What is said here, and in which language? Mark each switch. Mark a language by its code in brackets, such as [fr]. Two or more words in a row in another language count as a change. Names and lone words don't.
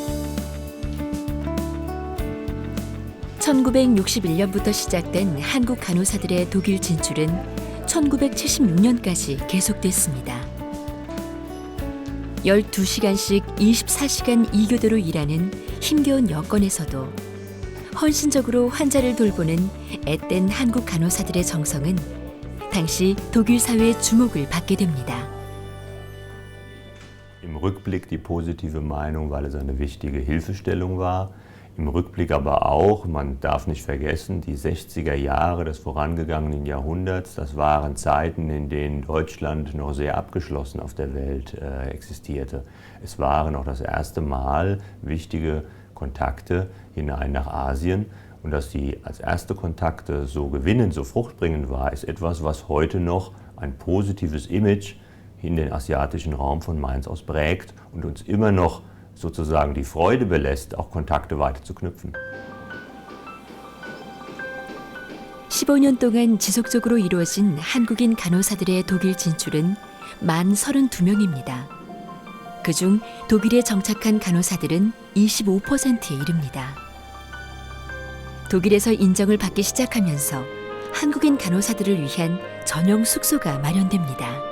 [ko] 1961년부터 시작된 한국 간호사들의 독일 진출은 1976년까지 계속됐습니다. 12시간씩 24시간 2교대로 일하는 힘겨운 여건에서도 헌신적으로 환자를 돌보는 앳된 한국 간호사들의 정성은 당시 독일 사회의 주목을 받게 됩니다. [de] Im Rückblick die positive Meinung, weil es eine wichtige Hilfestellung war. Im Rückblick aber auch, man darf nicht vergessen, die 60er Jahre des vorangegangenen Jahrhunderts, das waren Zeiten, in denen Deutschland noch sehr abgeschlossen auf der Welt existierte. Es waren auch das erste Mal wichtige Kontakte hinein nach Asien. Und dass die als erste Kontakte so gewinnend, so fruchtbringend war, ist etwas, was heute noch ein positives Image in den asiatischen Raum von Mainz aus prägt und uns immer noch sozusagen die Freude belässt, auch Kontakte weiter zu knüpfen. [ko] 15년 동안 지속적으로 이루어진 한국인 간호사들의 독일 진출은 만 32명입니다. 그중 독일에 정착한 간호사들은 25%에 이릅니다. 독일에서 인정을 받기 시작하면서 한국인 간호사들을 위한 전용 숙소가 마련됩니다.